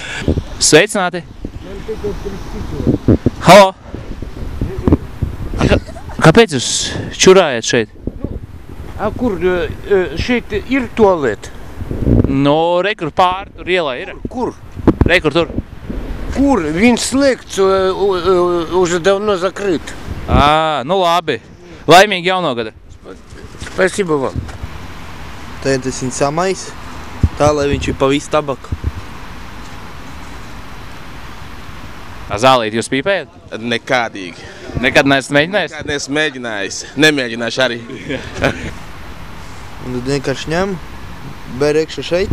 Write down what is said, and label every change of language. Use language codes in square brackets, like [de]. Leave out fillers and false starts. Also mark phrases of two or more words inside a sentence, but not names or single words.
[lv] Sveicināti! Halo! Kāpēc jūs čurājat šeit? A kur šeit ir tualete? No, rekur pāri, tur ielā ir. Kur? Rekur tur. Kur? Viņš slēgts, [ru] уже давно закрыт. [lv] Nu labi. Laimīgi jaunogada. [ru] Спасибо вам. [lv] Tad es viņu samais, tā, lai viņš ir pa visu tabaku. Zālīt, jūs pīpējat? Nekādīgi. Nekad neesat mēģinājis? Nekad neesmu mēģinājis. Nemēģināšu arī. Un tad vienkārši ņem, ber iekšā šeit.